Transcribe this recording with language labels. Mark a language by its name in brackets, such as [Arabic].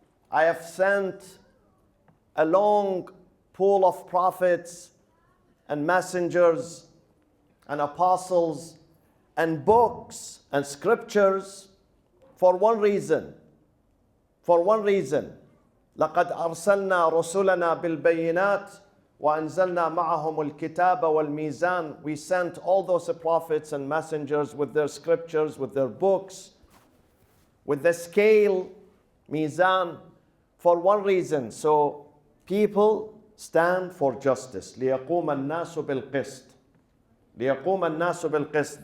[English] I have sent a long pool of prophets and messengers and apostles and books and scriptures for one reason. For one reason. [Arabic] لقد أرسلنا رسلنا بالبينات وأنزلنا معهم الكتاب والميزان. [English] We sent all those prophets and messengers with their scriptures, with their books, with the scale Mizan, for one reason. So people stand for justice. [Arabic] لِيَقُومَ النَّاسُ بِالْقِسْطِ. لِيَقُومَ النَّاسُ بِالْقِسْطِ.